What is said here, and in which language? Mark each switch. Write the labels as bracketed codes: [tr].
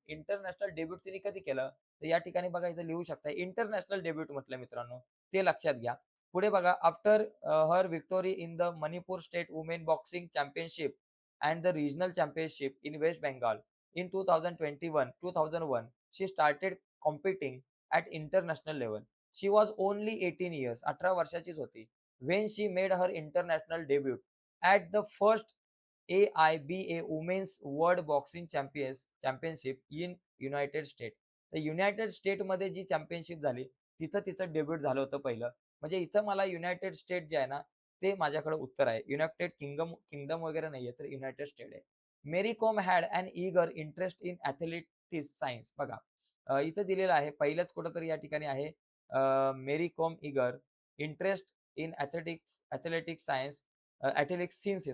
[mr] International debut तिने कधी केलं? तर या ठिकाणी बघा, इथं लिहू शकता इंटरनॅशनल डेब्यूट म्हटलं मित्रांनो, ते लक्षात घ्या. पुढे बघा, [en] After her victory in the Manipur state women boxing championship and the regional championship in West Bengal in 2001, she started competing at international level. She was only 18 years, [mr] 18 वर्षाचीच होती. [en] When she made her international debut at the first AIBA Women's World Boxing Championship in United States. [mr] तर United स्टेटमध्ये जी championship झाली, तिथं तिचं debut झालं होतं पहिलं. म्हणजे इथं मला युनायटेड स्टेट जे आहे ना, ते माझ्याकडे उत्तर आहे. युनायटेड किंगडम वगैरे नाहीये, तर युनायटेड स्टेट आहे. [en] Mary Kom had an eager interest in athletics science. [mr] बघा, इथं दिलेलं आहे. पहिलंच कुठेतरी या ठिकाणी आहे. [en] Mary Kom eager interest in athletics science, [mr] athletics since आहे.